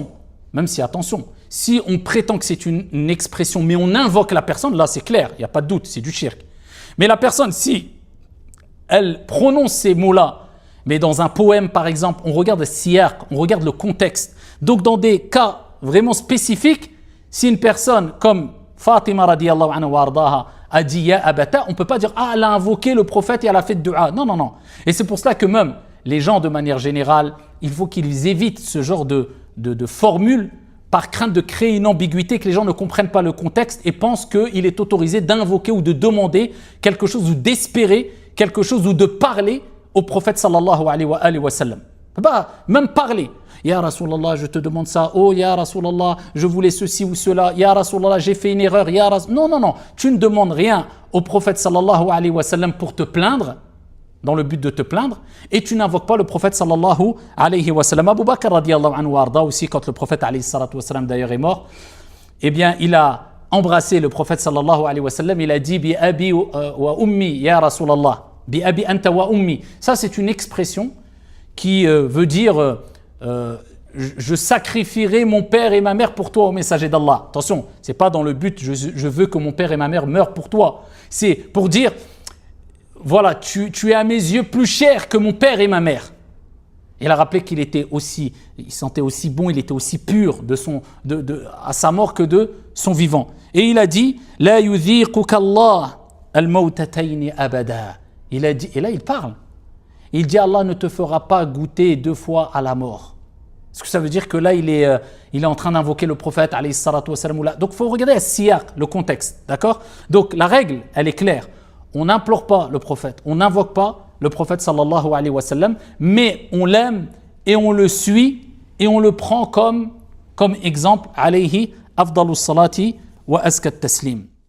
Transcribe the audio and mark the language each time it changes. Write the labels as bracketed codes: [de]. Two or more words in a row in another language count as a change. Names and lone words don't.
[fr] Et même si attention, si on prétend que c'est une expression, mais on invoque la personne, là c'est clair, il n'y a pas de doute, c'est du shirk. Mais la personne, si elle prononce ces mots-là, mais dans un poème par exemple, on regarde le siyaq, on regarde le contexte. Donc dans des cas vraiment spécifiques, si une personne comme Fatima [ar] رضي الله عنها وأرضاها [fr] a dit [ar] يا أبتاه, [fr] on ne peut pas dire ah elle a invoqué le prophète et elle a fait dua. Non, non, non. Et c'est pour cela que même les gens de manière générale, il faut qu'ils évitent ce genre de formules par crainte de créer une ambiguïté, que les gens ne comprennent pas le contexte et pensent qu'il est autorisé d'invoquer ou de demander quelque chose ou d'espérer quelque chose ou de parler au prophète [ar] صلى الله عليه وسلم. [fr] On ne peut pas même parler. [ar] يا رسول الله, [fr] je te demande ça. Oh [ar] يا رسول الله, [fr] je voulais ceci ou cela. [ar] يا رسول الله, [fr] j'ai fait une erreur. Ya Ras... Non, non, non. Tu ne demandes rien au prophète [ar] صلى الله عليه وسلم [fr] pour te plaindre, dans le but de te plaindre, et tu n'invoques pas le prophète [ar] صلى الله عليه وسلم. [fr] Abu Bakr [ar] رضي الله عنه وأرضاه [fr] aussi, quand le prophète [ar] عليه الصلاة والسلام [fr] d'ailleurs est mort, eh bien il a embrassé le prophète [ar] صلى الله عليه وسلم, [fr] il a dit [ar] بأبي وأمي يا رسول الله, بأبي أنت وأمي. [fr] Ça c'est une expression qui veut dire je sacrifierai mon père et ma mère pour toi au messager d'Allah. Attention, c'est pas dans le but je veux que mon père et ma mère meurent pour toi. C'est pour dire voilà, tu es à mes yeux plus cher que mon père et ma mère. Il a rappelé qu'il était aussi, il sentait aussi bon, il était aussi pur à sa mort que de son vivant. Et il a dit, [ar] لا يذيقك الله الموتتين أبدا. [fr] Il a dit, et là il parle. Il dit, Allah ne te fera pas goûter 2 fois à la mort. Est-ce que ça veut dire que là il est en train d'invoquer le prophète [ar] عليه الصلاة والسلام? [fr] Donc il faut regarder le siyaq, le contexte, d'accord? Donc la règle, elle est claire. On n'implore pas le prophète, on n'invoque pas le prophète [ar] صلى الله عليه وسلم, [fr] mais on l'aime et on le suit et on le prend comme exemple [ar] عليه أفضل الصلاة وأزكى التسليم.